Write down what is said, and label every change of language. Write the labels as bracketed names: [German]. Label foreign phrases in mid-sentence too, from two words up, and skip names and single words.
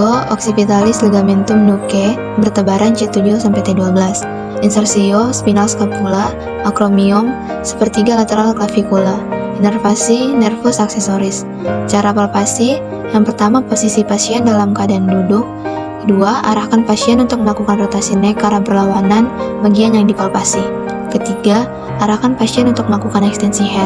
[Latin] occipitalis ligamentum nuchae, [Indonesian] bertebaran C7-T12, insersio, [Latin] spinal scapula, [Indonesian] acromion, 1/3 lateral clavicula, innervasi, [Latin] nervus accessoris. [Indonesian] Cara palpasi, yang pertama posisi pasien dalam keadaan duduk. Kedua, arahkan pasien untuk melakukan rotasi neck ke arah berlawanan bagian yang dipalpasi. Ketiga, arahkan pasien untuk melakukan ekstensi head.